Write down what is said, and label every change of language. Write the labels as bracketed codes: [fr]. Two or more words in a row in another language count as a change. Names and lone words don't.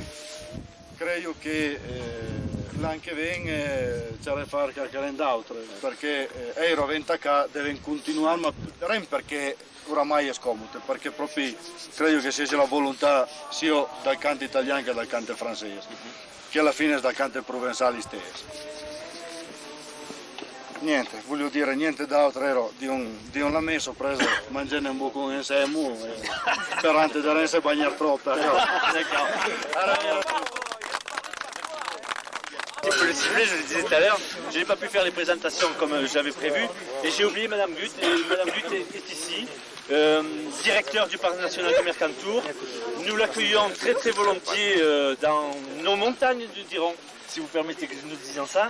[it] Credo che l'anno che viene c'è da fare qualcosa d'altro perché Eiro Ventacà deve continuare, ma non perché oramai è scomodo, perché proprio credo che sia la volontà sia dal canto italiano che dal canto francese, che alla fine è dal canto provenzale stesso. Niente, voglio dire niente d'altro, ero di un lamesso preso mangiando un boccone insieme sperando di non essere bagnato troppo. [fr] Pour le sifflet, je le disais tout à l'heure, je n'ai pas pu faire les présentations comme j'avais prévu et j'ai oublié Madame Gut. Et Madame Gut est ici, directeur du Parc national du Mercantour. Nous l'accueillons très très volontiers dans nos montagnes de Diron, si vous permettez que nous disions ça.